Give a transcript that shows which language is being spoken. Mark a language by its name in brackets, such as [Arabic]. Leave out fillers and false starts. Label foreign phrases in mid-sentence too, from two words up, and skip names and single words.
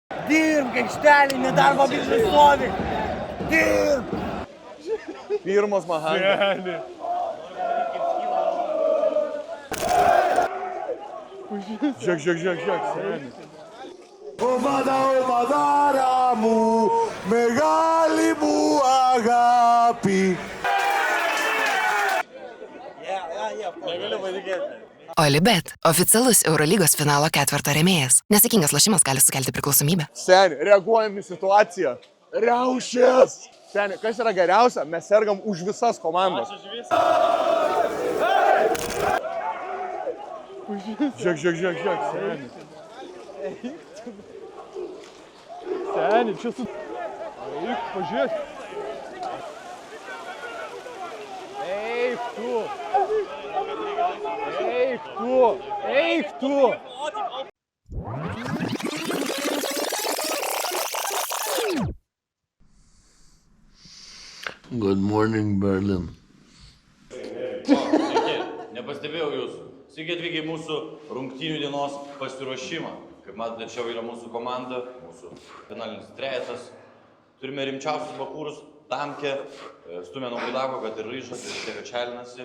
[Lithuanian] Dirb, aikštelį, nedarbo biržai stovi. Dirb. Pirmas Mahanga. Žiūrėk, seni. [Greek] Ομάδα μου, μεγάλη μου αγάπη. [Lithuanian] Negaliu patikėti. Olibet – oficialus Eurolygos finalo ketverto rėmėjas. Nesakingas lošimas gali sukelti priklausomybę. Seni, reaguojam į situaciją. Riaušės. Seni, kas yra geriausia? Mes sergam už visas komandas. Žiūrėk, seni. Seni, čia su... Eik, pažiūrėk. Eik tu. [English] Good morning, Berlin. [Lithuanian] Sveiki, nepastebėjau jūsų. Sveiki atvykę į mūsų rungtynių dienos pasiruošimą. Kaip matote, čia yra mūsų komanda, mūsų finalinis trejetas. Turime rimčiausius bakūrus, Tamkė, Stumė nuo Buidako, kad ir Ryšas, ir tiek atšelinasi.